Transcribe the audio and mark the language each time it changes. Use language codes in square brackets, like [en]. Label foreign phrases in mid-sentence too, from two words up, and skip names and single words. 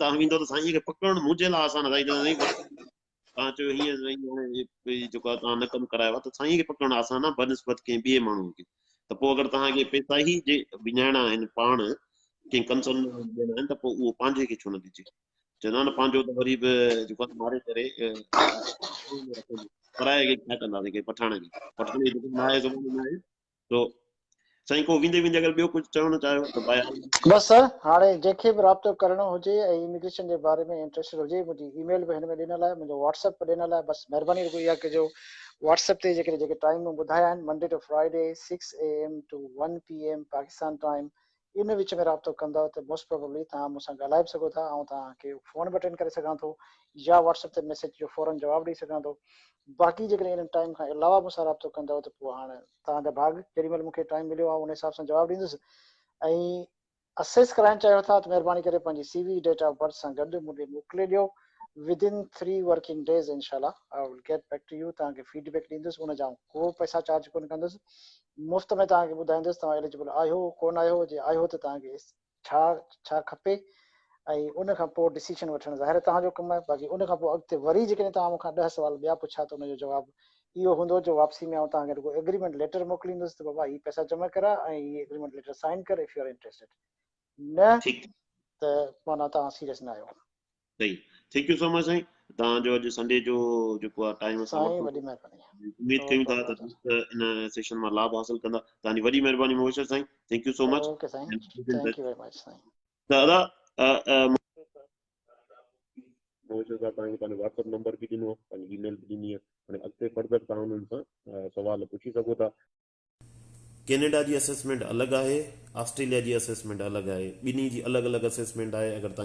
[sd] तव्हां वेंदो त साईं खे पकड़णु मुंहिंजे लाइ आसान आहे साईं तव्हां चयो हीअं जेको आहे तव्हां न कमु करायो आहे त साईं खे पकड़णु आसान आहे बनस्बत कंहिं ॿिए माण्हू खे त पोइ अगरि तव्हांखे पैसा ई जे विञाइणा आहिनि पाण कंहिं कंसल्टेंट ॾियणा आहिनि त पोइ उहो पंहिंजे खे छो न ॾिजे चवंदा न पंहिंजो त वरी बि जेको आहे मारे करे पराए खे छा कंदासीं के पठाण खे पठाण जी दुकान आहे ज़माने में आहे तो साईं को वेंदे वेंदे अगरि ॿियो कुझु चवणु चाहियो त बाया बस सर हाणे जंहिंखे बि राब्तो करणो हुजे ऐं इमिग्रेशन जे बारे में इंट्रेस्टेड हुजे मुंहिंजी ईमेल बि हिन में ॾिनल आहे मुंहिंजो व्हाट्सएप बि ॾिनल आहे बसि महिरबानी रुगो इहा कजो व्हाट्सएप ते जेके टाइम ॿुधाया आहिनि [en] Monday to Friday 6 AM to 1 PM Pakistan time in which [sd] में राब्तो कंदव त [en] most probably [sd] तव्हां मूंसां ॻाल्हाए बि सघो था ऐं तव्हांखे फ़ोन बि अटेंड करे सघां थो या व्हाट्सएप ते मैसेज जो फौरन जवाबु ॾेई सघां थो बाक़ी जेकॾहिं इन टाइम खां अलावा मूंसां राब्तो कंदव त पोइ हाणे तव्हांजा भाग जेॾी महिल मूंखे टाइम मिलियो आहे उन हिसाब सां जवाबु ॾींदुसि ऐं असेस कराइणु चाहियो था त महिरबानी करे पंहिंजी CV डेट ऑफ बर्थ सां गॾु मूंखे मोकिले ॾियो [en] within 3 working days inshallah I will get back to you [sd] तव्हांखे फीडबैक ॾींदुसि उन जा को पैसा चार्ज कोन कंदुसि मुफ़्त में तव्हांखे ॿुधाईंदुसि तव्हां एलिजिबल आहियो कोन आहियो जे आहियो त तव्हांखे छा छा खपे ऐं उन खां पोइ डिसीजन वठणु ज़ाहिर तव्हांजो कमु आहे बाक़ी उन खां पोइ अॻिते वरी जेकॾहिं तव्हां मूंखां 10 सुवाल ॿिया पुछा त उनजो जवाबु इहो हूंदो जो वापसी में आउं तव्हांखे रुगो एग्रीमेंट लेटर मोकिलींदुसि त बाबा हीअ पैसा जमा करा ऐं हीअ एग्रीमेंट लेटर साइन कर [en] if you are interested [sd] न ठीकु त माना तव्हां सीरियस न आहियो सही [en] thank you so much [sd] साईं तव्हांजो अॼु संडे जो जेको आहे टाइम सां साईं वरितो वॾी महिरबानी उमेद कयूं था त इन सेशन मां लाभ हासिल कंदा तव्हांजी वॾी महिरबानी मुबशिर साईं [en] thank you so much [sd] ओके साईं [en] thank you very much [sd] साईं दादा मुबशिर साहब तव्हांखे पंहिंजो व्हाट्सएप नंबर बि ॾिनो पंहिंजी ईमेल बि ॾिनी आहे हाणे अॻिते फर्दर तव्हां हुननि सां सवाल पुछी सघो था कैनेडा जी असेसमेंट अलॻि आहे ऑस्ट्रेलिया जी असेसमेंट अलॻि आहे ॿिन्ही जी अलॻि अलॻि असेसमेंट आहे अगरि तव्हां